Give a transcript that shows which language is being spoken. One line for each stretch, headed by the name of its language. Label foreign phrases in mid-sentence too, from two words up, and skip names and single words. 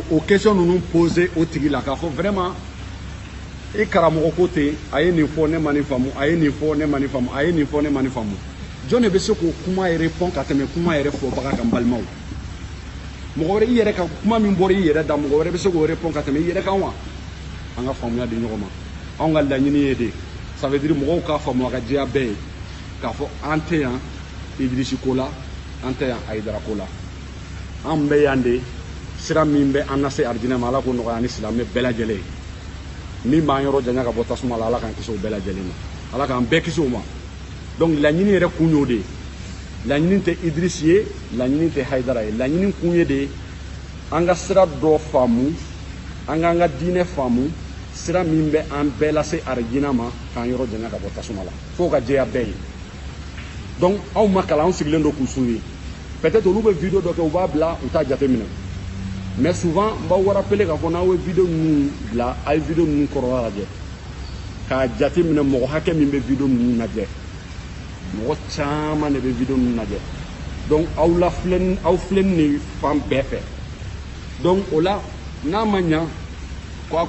Bambara: o question ninnu poser o tigi la k'a fɔ vraiment e karamɔgɔ ko ten a ye nin fɔ ne ma nin faamu a ye nin fɔ ne ma nin faamu a ye nin fɔ ne ma nin faamu jɔn de bɛ se k'o kuma yɛrɛ répond ka tɛmɛ kuma yɛrɛ fɔbaga kan balimaw mɔgɔ wɛrɛ i yɛrɛ ka kuma min bɔra i yɛrɛ da mɔgɔ wɛrɛ bɛ se k'o répond ka tɛmɛ i yɛrɛ kan wa an ka faamuya di ɲɔgɔn ma anw ka laɲini ye
French: de ça veut dire
Bambara: mɔgɔw k'a faamu a ka diya bɛɛ ye k'a fɔ an tɛ yan Idrisi ko la an tɛ yan Hayidara ko la an bɛ yan de sira min bɛ an na se arijinɛ ma Ala k'o nɔgɔya ni silamɛ bɛɛ lajɛlen min b'an yɔrɔ janya ka bɔ tasuma la Ala k'an kisi o bɛɛ lajɛlen ma Ala k'an bɛɛ kisi o ma donc laɲini yɛrɛ kun y'o de ye laɲini tɛ Idrisi ye laɲini tɛ Hayidara ye laɲini kun ye de an ka sira dɔ faamu an k'an ka diinɛ faamu sira min bɛ an bɛɛ lase arijinɛ ma k'an yɔrɔ janya ka bɔ tasuma la fo ka jɛya bɛɛ ye donc aw ma kalan anw sigilen don k'u suivi peut-être olu bɛ vidéo dɔ kɛ u b'a bila u t'a jateminɛ
French: mais souvent
Bambara: n b'aw rappeler k'a fɔ n'aw ye vidéo ninnu bila a ye vidéo ninnu kɔrɔla lajɛ k'a jateminɛ mɔgɔ hakɛ min bɛ vidéo ninnu lajɛ mɔgɔ caman de bɛ vidéo ninnu lajɛ donc aw filɛ nin fan bɛɛ fɛ donc o la n'a ma ɲa ko a